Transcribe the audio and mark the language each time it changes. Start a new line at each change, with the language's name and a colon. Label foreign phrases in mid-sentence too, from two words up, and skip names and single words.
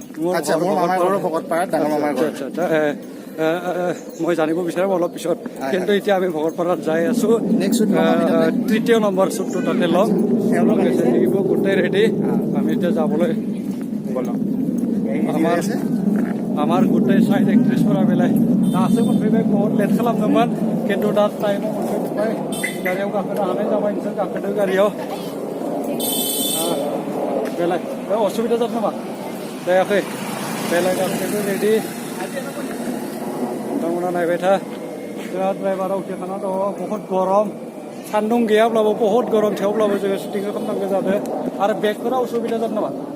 Assamese: আচ্ছা মোৰ মামাৰ ঘৰ ভকতপাৰাত ডাঙৰ মামাৰ ঘৰ মই জানিব বিচাৰিম অলপ পিছত কিন্তু এতিয়া আমি ভকতপাৰাত যাই আছো তৃতীয় নম্বৰ শ্বুটটো তাতে ল'ম তেওঁলোকে গোটেই ৰেডি আমি এতিয়া যাবলৈ গ'লাম আমার গোটেই সাইড
Bodo: एक्ट्रेसफोरा बेलाय दासो मोनफैबाय बहुत लेट खालामदोंमोन खिन्थु दा टाइमाव मोनफैबाय गारियाव गाखोनो हानाय जाबाय नोंसोर गाखोदो गारियाव बेलाय असुबिदा जादों नामा जायाखै बेलाय गाखोदो रेडि नोंथांमोना नायबाय था जोंहा ड्राइभारा उथिखाना दङ बहुत गरम सान्दुं गैयाब्लाबो बहुत गरम थेवब्लाबो जोङो शुटिंखौ खालामनांगौ जादों आरो बेगफोरा उसुबिदा जादों नामा